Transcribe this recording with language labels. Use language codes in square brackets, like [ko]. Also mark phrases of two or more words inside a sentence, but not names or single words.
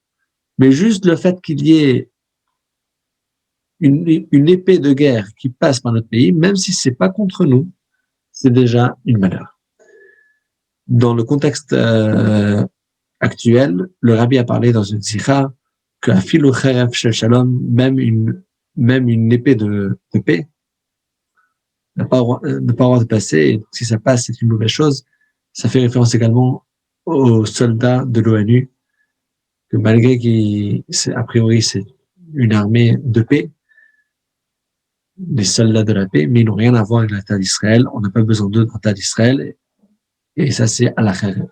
[fr] Mais juste le fait qu'il y ait une épée de guerre qui passe par notre pays, même si c'est pas contre nous, c'est déjà une malheur. Dans le contexte actuel, le rabbi a parlé dans une sikha que [he] אפילו חרב של שלום, [fr] même une épée de paix, n'a pas le droit de passer, et si ça passe, c'est une mauvaise chose. Ça fait référence également aux soldats de l'ONU, que malgré a priori c'est une armée de paix, les soldats de la paix, mais ils n'ont rien à voir avec la terre d'Israël, on n'a pas besoin d'eux dans la terre d'Israël, et ça c'est à la kheref.